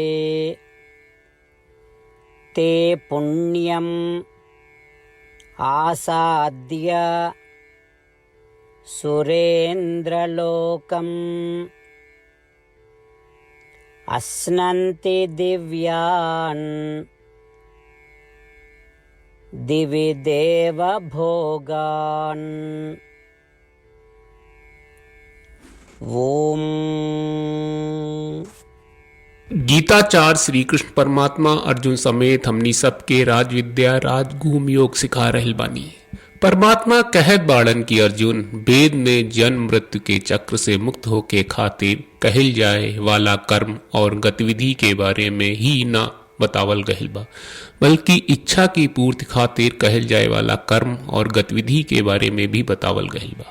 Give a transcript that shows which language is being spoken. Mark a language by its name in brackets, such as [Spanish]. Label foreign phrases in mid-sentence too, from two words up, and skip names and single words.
[Sanskrit] ते पुण्यम् आसाद्य सुरेन्द्रलोकम् अस्नन्ति दिव्यान् दिवि देवभोगान्। ओम। [Bhojpuri] गीताचार्य श्री कृष्ण परमात्मा अर्जुन समेत हमनी सबके राजविद्या राजगुम योग सिखा रहल बानी। परमात्मा कहत बाड़न की अर्जुन वेद में जन्म मृत्यु के चक्र से मुक्त होके खातिर कहल जाए वाला कर्म और गतिविधि के बारे में ही ना बतावल गहिल बा, बल्कि इच्छा की पूर्ति खातिर कहल जाए वाला कर्म और गतिविधि के बारे में भी बतावल गहिल बा।